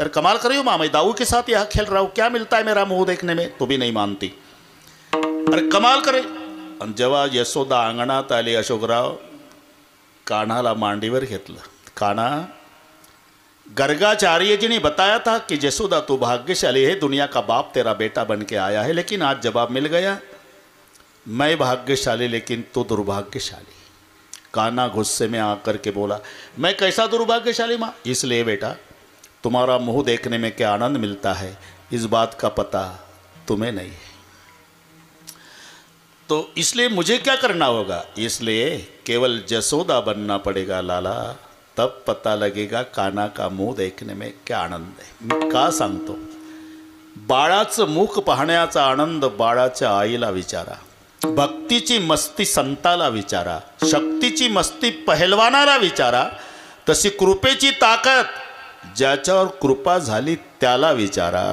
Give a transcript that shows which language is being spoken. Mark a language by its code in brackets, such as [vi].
[hi] अरे कमाल कर रही हो मामा, दाऊ के साथ यहाँ खेल रहा हूँ, क्या मिलता है मेरा मुंह देखने में? तो भी नहीं मानती. अरे कमाल करे. [mr] आणि जेव्हा यशोदा अंगणात आली, अशोकराव कान्हाला मांडीवर घेतलं. [hi] कान्हा, गर्गाचार्य जी ने बताया था कि यशोदा तू भाग्यशाली है, दुनिया का बाप तेरा बेटा बन के आया है, लेकिन आज जवाब मिल गया. मैं भाग्यशाली लेकिन तू दुर्भाग्यशाली. कान्हा गुस्से में आकर के बोला, मैं कैसा दुर्भाग्यशाली माँ? इसलिए बेटा तुम्हारा मुंह देखने में क्या आनंद मिलता है इस बात का पता तुम्हें नहीं है. तो इसलिए मुझे क्या करना होगा? इसलिए केवल जसोदा बनना पड़ेगा लाला, तब पता लगेगा कान्हा का मुंह देखने में क्या आनंद है. [mr] मी का सांगतो? बाळाचं मुख पाहण्याचा आनंद बाळाच्या आईला विचारा. भक्तीची मस्ती संताला विचारा. शक्तीची मस्ती पहलवानाला विचारा. तशी कृपेची ताकद ज्याच्यावर कृपा झाली त्याला विचारा.